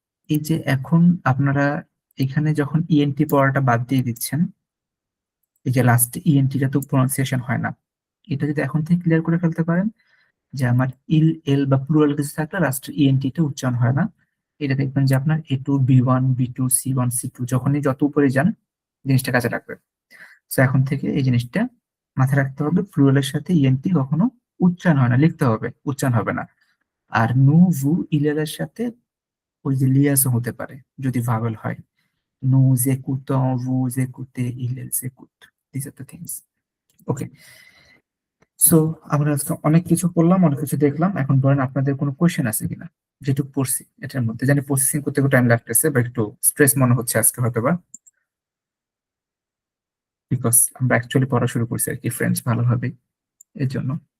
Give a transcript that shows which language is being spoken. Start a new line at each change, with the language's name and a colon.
Bangla: এই যে এখন আপনারা এখানে যখন ইএনটি পড়াটা বাদ দিয়ে দিচ্ছেন, এই যে লাস্ট ইএনটিটা তো প্রনাউন্সিয়েশন হয় না, এটা যদি এখন থেকে ক্লিয়ার করে ফেলতে পারেন যে আমার ইল এল বা প্লুরাল কিছু থাকলে লাস্ট ইএনটিটা উচ্চারণ হয় না, এটা দেখবেন যে আপনার A2 B1 B2 C1 C2 যখনই যত উপরে যান জিনিসটা কাজে লাগবে। তো এখন থেকে এই জিনিসটা মাথায় রাখতে হবে, প্লুরালের সাথে ইএনটি কখনো উচ্চারণ হয় না, লিখতে হবে, উচ্চারণ হবে না। আর নু ভু ইলেলের সাথে ওই যে লিয়াজও হতে পারে যদি ভাওয়েল হয়।
French: Nous écoutons, vous écoutez, ils écoutent.
English: These are the things. Okay.
Bangla: So আমরা আজকে অনেক কিছু করলাম, অনেক কিছু দেখলাম। এখন বলেন আপনাদের কোনো কোয়েশ্চেন আছে কিনা, যেটুকু পড়ছি এটার মধ্যে। জানি প্রসেসিং করতে একটু টাইম লাগতেছে বা একটু স্ট্রেস মনে হচ্ছে আজকে হয়তোবা, বিকজ আমরা অ্যাকচুয়ালি পড়া শুরু করছি আর কি ফ্রেঞ্চ ভালোভাবে, এর জন্য।